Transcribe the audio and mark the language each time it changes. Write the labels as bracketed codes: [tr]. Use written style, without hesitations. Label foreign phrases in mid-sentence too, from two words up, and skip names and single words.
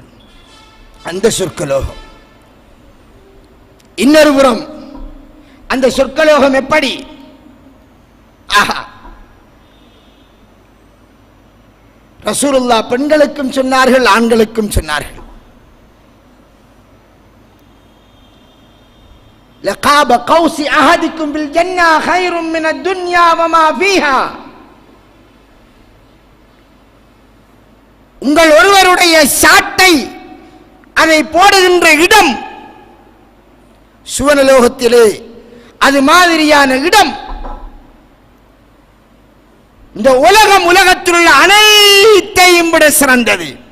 [ta] அந்த சொர்க்கலோகம். இன்னொரு புறம் அந்த சொர்க்கலோகம் எப்படி? ரசூலுல்லாஹ் பெண்களுக்கும் சொன்னார்கள், ஆண்களுக்கும் சொன்னார்கள். [ar] لقاب قوس أحدكم بالجنة خير من الدنيا وما فيها. [ta] உங்கள் ஒருவருடைய சாட்டை அதை போடுகின்ற இடம் சுவனலோகத்திலே அது மாதிரியான இடம் இந்த உலகத்தில் உள்ள அனைத்தையும் விட சிறந்தது.